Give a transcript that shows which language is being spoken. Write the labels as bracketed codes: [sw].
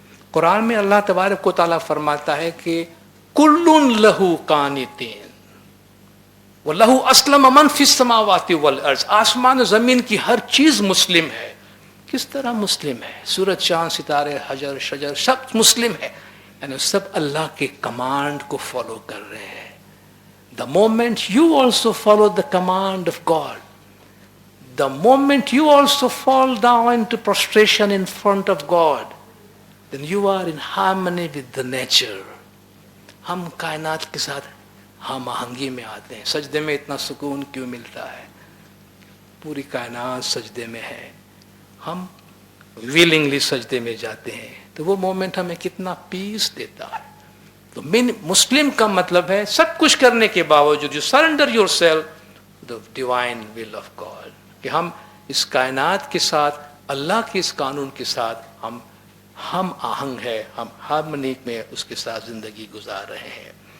[ur] قرآن میں اللہ تبارک و تعالیٰ فرماتا ہے کہ [ar] کل لہو قانتین وَلَهُ أَسْلَمَ مَنْ فِي السَّمَاوَاتِ وَالْأَرْضِ. [ur] آسمان و زمین کی ہر چیز مسلم ہے. کس طرح مسلم ہے؟ سورج، چاند، ستارے، حجر، شجر سب مسلم ہے، یعنی سب اللہ کے کمانڈ کو فالو کر رہے ہیں. [en] The moment you also follow the command of God, the moment you also fall down into prostration in front of God, then you are in harmony with the nature. [ur] ہم کائنات کے ساتھ ہم آہنگی میں آتے ہیں. سجدے میں اتنا سکون کیوں ملتا ہے؟ پوری کائنات سجدے میں ہے، ہم ویلنگلی سجدے میں جاتے ہیں، تو وہ مومنٹ ہمیں کتنا پیس دیتا ہے. تو مسلم کا مطلب ہے سب کچھ کرنے کے باوجود [en] you surrender yourself the divine will of God, [ur] کہ ہم اس کائنات کے ساتھ، اللہ کے اس قانون کے ساتھ ہم آہنگ ہے، ہم ہارمنی میں اس کے ساتھ زندگی گزار رہے ہیں.